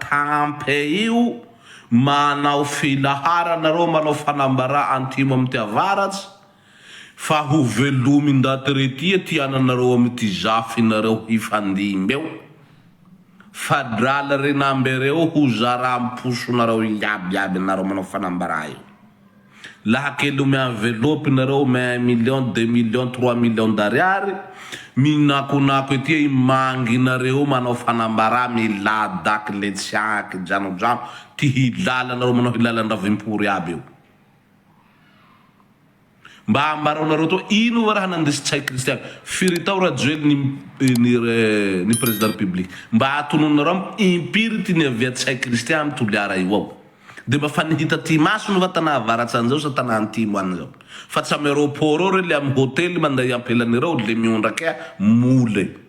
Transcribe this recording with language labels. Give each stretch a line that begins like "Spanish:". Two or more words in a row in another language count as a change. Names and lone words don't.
Malagasy: tampe io manao filahara nareo manao fanambara antimo amy ty avaratsy fa ho velomy ndaty retia tiananareo amy ty zafinareo hifandimby eo fa drala renambereo ho zaram-posonareo iaby nareo manao fanambara io laha kely ome envelope nareo me 1 million 2 million 3 million d'ariary minakonako etia imanginareo manao fanambara miladaky letsiaky jano ty hilalanareo manao hilalan-dravimpory aby io mba ambaronareo to ino va raha nandesy tsay kristiany firy tao raha joely ni
French: président république
Malagasy: mba atononareo impiry ty niavia tsay kristiany amy toliara io ao de mba fa nihita ty maso no va tanà avaratsy an'izao sa tanà antimo an'izao fa tsy amy aéroport eo re le amy hôtely manday ampelanireo le miondrake mole